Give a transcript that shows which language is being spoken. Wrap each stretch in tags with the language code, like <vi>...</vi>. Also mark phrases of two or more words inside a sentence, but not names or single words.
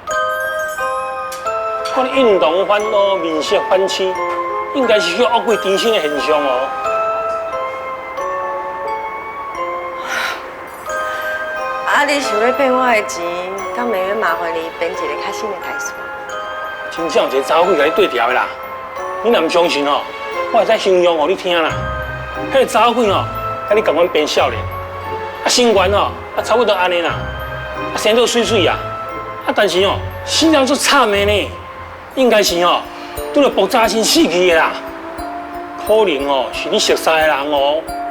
<nan>看你运动烦恼、面色反青，应该是去恶鬼缠身的现象哦。啊，你想要骗我的钱，敢袂免麻烦你编一个较新的台词？真正有一个查某鬼甲你对调的啦，你若唔相信哦，我会再形容互你听啦。迄个查某鬼哦。甲你共阮变少年，啊，身悬哦，啊，差不多安尼啦，啊，生得水水啊，啊，但是哦，死人足惨的呢，应该是哦，拄着爆炸性死去的啦，可能哦是你熟识的人哦。</nan>